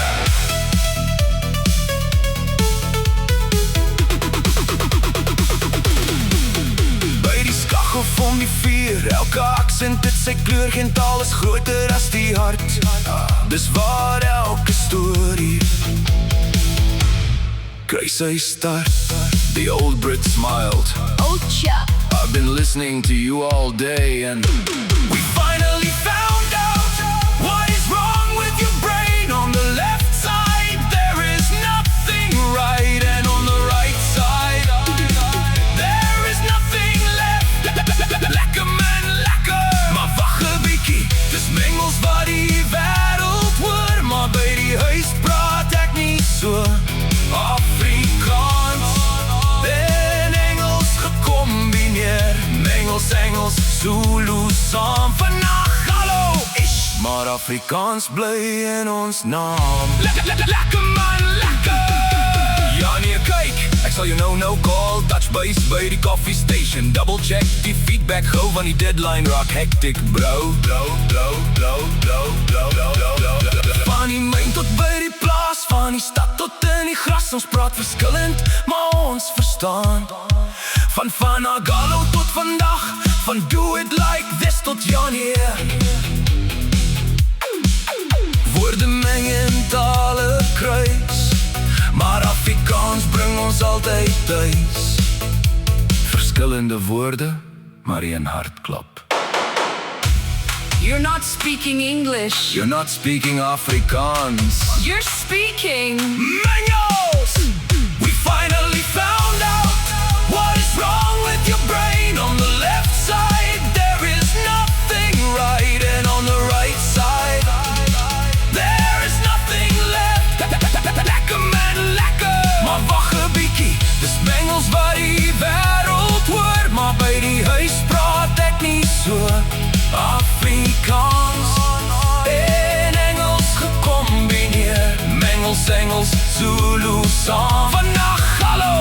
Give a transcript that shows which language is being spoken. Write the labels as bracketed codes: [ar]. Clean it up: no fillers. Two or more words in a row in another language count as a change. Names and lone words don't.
[af] Van die vuur, elke aksent het sy kleur. Geen taal is groter as die hart. Dis waar elke storie kry sy start. [en] The old Brit smiled. Ocha. I've been listening to you all day and we finally found out what is wrong with your brain. On the left side there is nothing right, and on the right side there is nothing left. [af] Lekker man, lekker. Maar wag 'n bietjie, dis mengels wat die wêreld hoor. Maar by die huis praat ek nie so. Afrikaans en Engels gekombineer. Mengels, Engels, Zulu saam vandag, hallo. Maar Afrikaans bly in ons naam. Lekker man, lekker. Ja nee, kyk, ek sal jou nou call. [en] Touch base [af] by die [en] coffee station. Double check [af] die feedback gou, van die deadline raak [en] hectic, bro. [af] Van die myn tot by die plaas, van die stad tot in die gras. Ons praat verskillend, maar ons verstaan. Van Agalo tot vandag, van [en] do it like this [af] tot Janie. Woorde meng en tale kruis, maar Afrikaans bring ons altyd thuis. Verskillende woorde, maar een hartklop. [en] You're not speaking English. You're not speaking Afrikaans. You're speaking [af] Mengels! [en] We finally found out what is wrong with your brain. On the left side there is nothing right, and on the right side there is nothing left. [af] Lekker man, lekker. Maar wag 'n bietjie, dis mengels wat die wêreld hoor. Maar by die huis praat ek nie so. Afrikaans en Engels gekombineer. Mengels, Engels, Zulu saam vandag, hallo.